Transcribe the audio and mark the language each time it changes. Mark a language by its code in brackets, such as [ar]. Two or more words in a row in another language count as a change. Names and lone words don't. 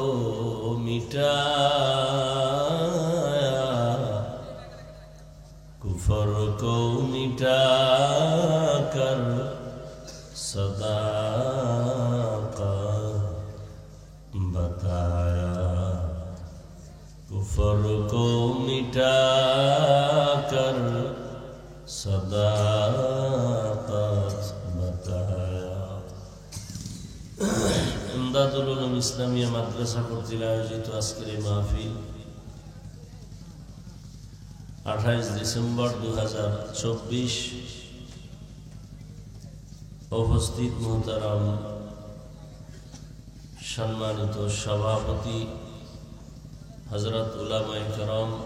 [ur] مٹایا، کفر کو مٹا کر صداقت بتایا، کفر کو مٹا کر صداقت بتایا. [bn] امداد العلوم ইসলামিয়া মাদ্রাসা কর্তৃক আয়োজিত আজকের এই মাহফিল 28 ডিসেম্বর 2024 উপস্থিত মোহতারাম সম্মানিত সভাপতি হযরত উলামায়ে কেরাম,